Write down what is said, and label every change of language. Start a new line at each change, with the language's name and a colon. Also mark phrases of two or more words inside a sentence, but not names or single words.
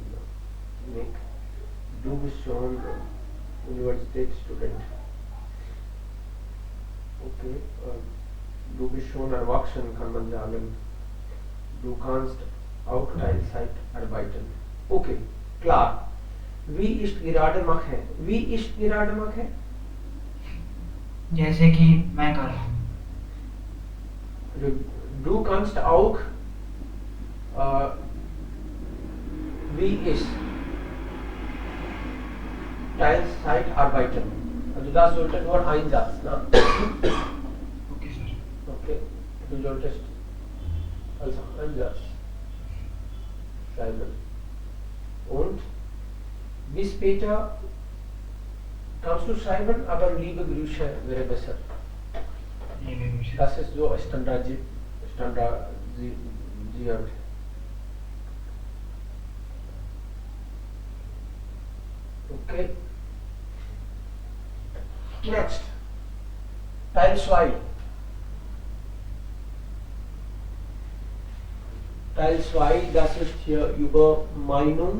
German: Nick, du bist schon Universitätsstudent. Okay, du bist schon erwachsen, kann man sagen. Du kannst auch Teilzeit arbeiten. Okay, klar. Wie ist gerade mache? Wie ist gerade mache?
Hindi: जैसे कि मैं कर रहा हूँ.
German: Du kannst auch wie ist Teilzeit arbeiten. Also das sollte nur ein Satz, ne?
English: Okay sir.
German: Okay, du solltest also ein Satz schreiben. Und bis später kannst du schreiben, aber liebe Grüße wäre besser.
Hindi: ये भी मुझे.
German: Das ist so standardisiert. Okay. Next. Teil 2. Teil 2, das ist hier über Meinung.